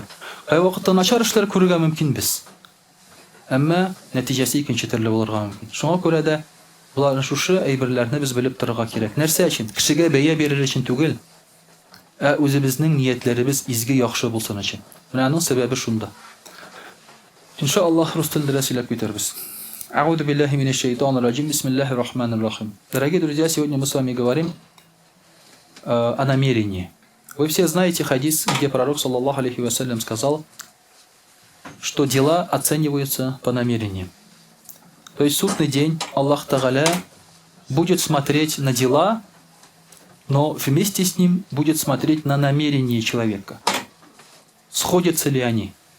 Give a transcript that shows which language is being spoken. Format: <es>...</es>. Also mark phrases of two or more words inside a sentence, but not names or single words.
<tt>Һәр вакытта начар эшләр күрергә мөмкин без. Әмма нәтиҗәсе икенче төрле булырга мөмкин. Шуңа күрә дә булар шушы әйберләрне без белеп торырга кирәк. Нәрсә өчен? Кешегә бәя бирер өчен түгел, ә үзебезнең ниятләребез изге яхшы булсын өчен. Менә аның сәбәбе шунда. Иншаллах, рус телендә сөйләп китербез.</tt> <ar>أعوذ بالله من الشيطان الرجيم بسم الله الرحمن الرحيم.</ar> <ru>Дорогие друзья, сегодня мы с вами говорим о намерении. Вы все знаете хадис, где пророк</ru> <ar>صلى الله عليه وسلم</ar> <ru>сказал, что дела оцениваются по намерениям. То есть в судный день Аллах Тааля будет смотреть на дела, но вместе с ним будет смотреть на намерение человека. Сходятся ли они?</ru>